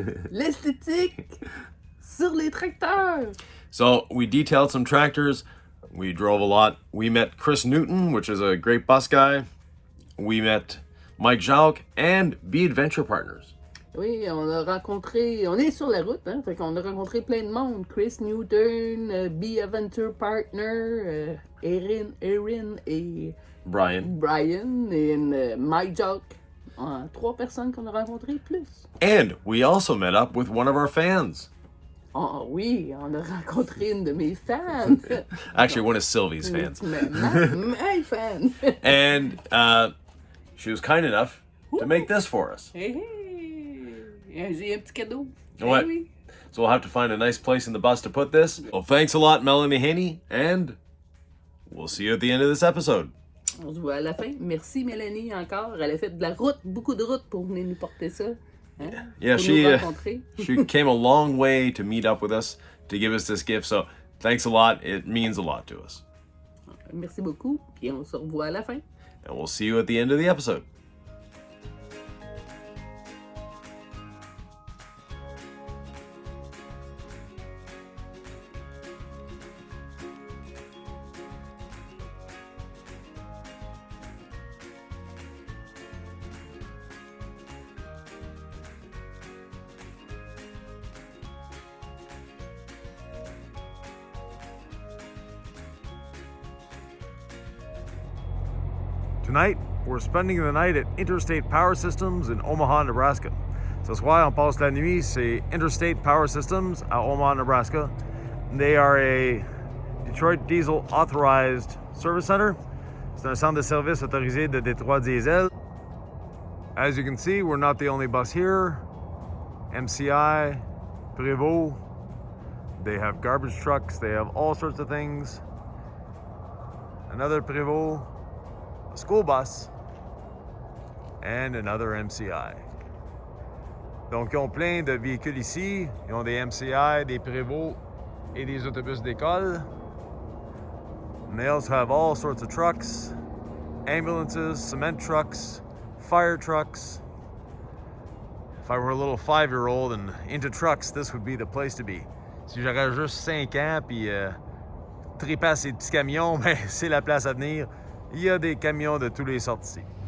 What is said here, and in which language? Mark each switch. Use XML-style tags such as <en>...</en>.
<fr>L'esthétique sur les tracteurs.</fr> <en>So we detailed some tractors. We drove a lot. We met Chris Newton, which is a great bus guy. We met Mike Jacques and Be Adventure Partners.</en> <fr>Oui, on est sur la route, hein, fait qu'on a rencontré plein de monde. Chris Newton, Be Adventure Partner, Erin et Brian et Mike Jacques. 3 personnes qu'on a rencontrées plus.</fr> <en>And we also met up with one of our fans.</en> <fr>Oh oui, on a rencontré une de mes fans.</fr> <en>Actually, one of Sylvie's fans. My fan. And she was kind enough to make this for us.</en> <fr>Hey, j'ai un petit cadeau.</fr> <en>What?</en> <fr>Oui.</fr> <en>So we'll have to find a nice place in the bus to put this. Well, thanks a lot, Melanie Haney, and we'll see you at the end of this episode.</en> <fr>On se voit à la fin. Merci Mélanie encore. Elle a fait de la route, beaucoup de route pour venir nous porter ça. Hein?</fr> <en>Yeah,</en> <fr>pour</fr> <en>she</en> <fr>nous rencontrer.</fr> <en>she came a long way to meet up with us, to give us this gift. So thanks a lot. It means a lot to us.</en> <fr>Merci beaucoup. Puis on se revoit à la fin.</fr> <en>And we'll see you at the end of the episode. Tonight, we're spending the night at Interstate Power Systems in Omaha, Nebraska.</en> <fr>Ce soir, on passe la nuit chez Interstate Power Systems à Omaha, Nebraska.</fr> <en>They are a Detroit Diesel authorized service center.</en> <fr>C'est un centre de service autorisé de Detroit Diesel.</fr> <en>As you can see, we're not the only bus here. MCI, Prévost, they have garbage trucks, they have all sorts of things. Another Prévost, a school bus, and another MCI.</en> <fr>Donc, ils ont plein de véhicules ici. Ils ont des MCI, des Prévost et des autobus d'école.</fr> <en>And they also have all sorts of trucks, ambulances, cement trucks, fire trucks. If I were a little 5-year-old and into trucks, this would be the place to be.</en> <fr>Si j'aurais juste 5 ans puis triper à ces petits camions, ben, c'est la place à venir. Il y a des camions de tous les sortes ici.</fr>